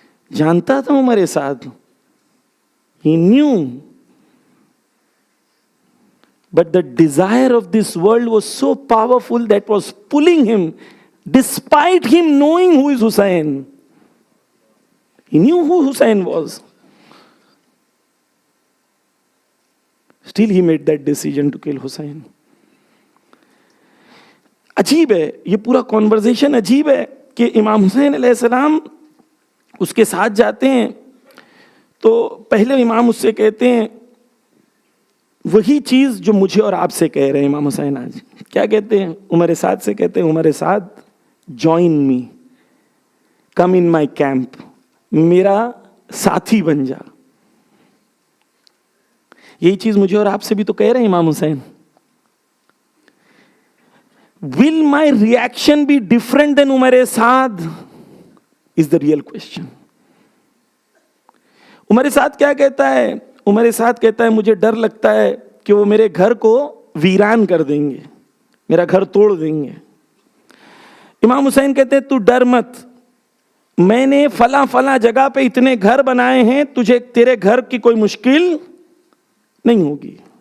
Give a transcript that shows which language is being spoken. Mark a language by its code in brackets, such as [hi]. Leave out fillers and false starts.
[ur] جانتا تھا عمر سعد، [en] he knew, but the desire of this world was so powerful that was pulling him, despite him knowing who is Hussein. He knew who Hussein was. Still he made that decision to kill Hussein. [ur] عجیب ہے یہ پورا conversation, عجیب ہے کہ امام حسین علیہ السلام اس کے ساتھ جاتے ہیں تو پہلے امام اس سے کہتے ہیں وہی چیز جو مجھے اور آپ سے کہہ رہے ہیں. امام حسین آج کیا کہتے ہیں؟ عمر سعد سے کہتے ہیں عمر سعد [en] join me, come in my camp, [ur] میرا ساتھی بن جا. یہی چیز مجھے اور آپ سے بھی تو کہہ رہے ہیں امام حسین. [en] Will my reaction be different than Umar Saad is the real question. [ur] عمر سعد کیا کہتا ہے؟ عمر سعد کہتا ہے مجھے ڈر لگتا ہے کہ وہ میرے گھر کو ویران کر دیں گے، میرا گھر توڑ دیں گے. امام حسین کہتے ہیں تو ڈر مت، میں نے فلاں فلاں جگہ پہ اتنے گھر بنائے ہیں، تجھے تیرے گھر کی کوئی مشکل نہیں ہوگی.